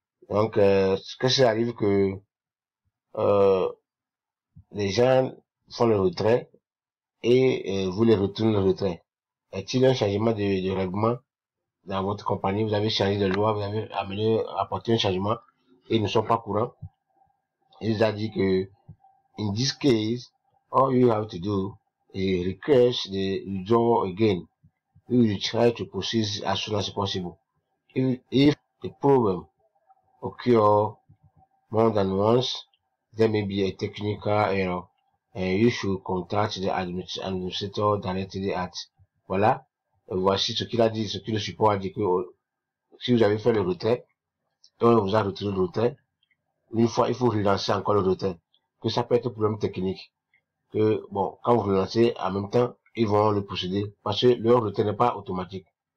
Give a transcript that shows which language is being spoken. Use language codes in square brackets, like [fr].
[fr] Donc, ce que ça arrive que euh, les gens font le retrait et vous les retournez le retrait. Est-il un changement de règlement dans votre compagnie? Vous avez changé de loi, vous avez apporté un changement et ils ne sont pas courants. Il a dit que [en] in this case, all you have to do is request the withdrawal again. We will try to proceed as soon as possible. If the problem occur more than once, there may be a technical error and you should contact the administrator directly at. [fr] Voilà. Voici ce qu'il a dit, ce que le support a dit que si vous avez fait le retrait, on vous a retiré le retrait, une fois, il faut relancer encore le retrait. Que ça peut être un problème technique. Que, bon, quand vous relancez, en même temps, ils vont le procéder parce que leur retrait n'est pas automatique.